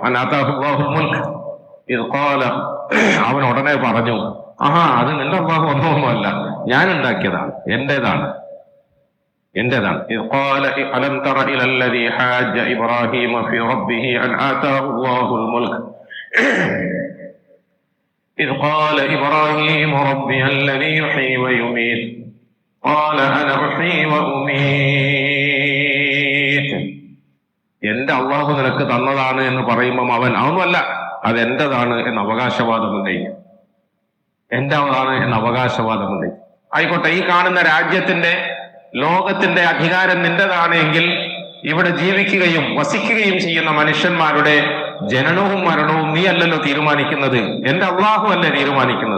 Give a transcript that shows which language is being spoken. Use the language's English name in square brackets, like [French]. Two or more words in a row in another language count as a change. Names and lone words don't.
[Arabic] الله الملك إذ قال, [Malayalam] അവൻ ഉടനെ പറഞ്ഞു, ആഹാ, അത് നിന്റെ അള്ളാഹു ഒന്നുമല്ല, ഞാൻ ഉണ്ടാക്കിയതാണ്, എന്റേതാണ്. [Arabic] إذ قال ألم تر إلى الذي حاج إبراهيم في ربه أن آتاه الله الملك إذ قال إبراهيم ربي الذي يحيي ويميت قال أنا أحيي وأميت. [Malayalam] എന്റെ അള്ളാഹു നിനക്ക് തന്നതാണ് എന്ന് പറയുമ്പം അവനല്ല, അതെന്റേതാണ് എന്ന് അവകാശവാദം ഉന്നയിക്കും. എന്റേതാണ് എന്ന് അവകാശവാദം ഉന്നയിക്കും. ആയിക്കോട്ടെ, ഈ കാണുന്ന രാജ്യത്തിന്റെ ലോകത്തിന്റെ അധികാരം നിന്റേതാണ് എങ്കിൽ ഇവിടെ ജീവിക്കുകയും വസിക്കുകയും ചെയ്യുന്ന മനുഷ്യന്മാരുടെ ജനനവും മരണവും നീ അല്ലല്ലോ തീരുമാനിക്കുന്നത്, എന്റെ അള്ളാഹു അല്ലേ തീരുമാനിക്കുന്നത്.